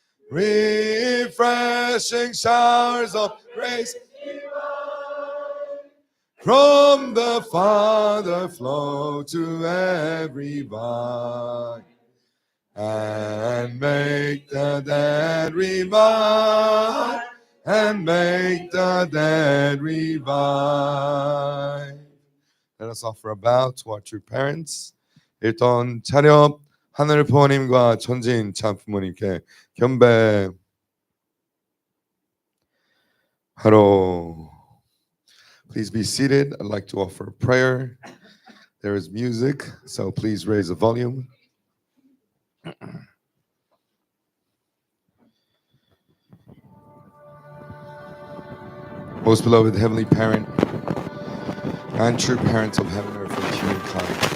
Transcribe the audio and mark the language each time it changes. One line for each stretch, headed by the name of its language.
English: Refreshing showers of grace from the Father flow to every vine, and make the dead revive, and make the dead revive. Let us offer a bow to our true parents.
Korean: 일단 차렷 하늘 부모님과 천지인 참 부모님께 경배하러.
English: Please be seated. I'd like to offer a prayer. There is music, so please raise the volume. Most beloved Heavenly Parent and true parents of heaven and earth and humankind.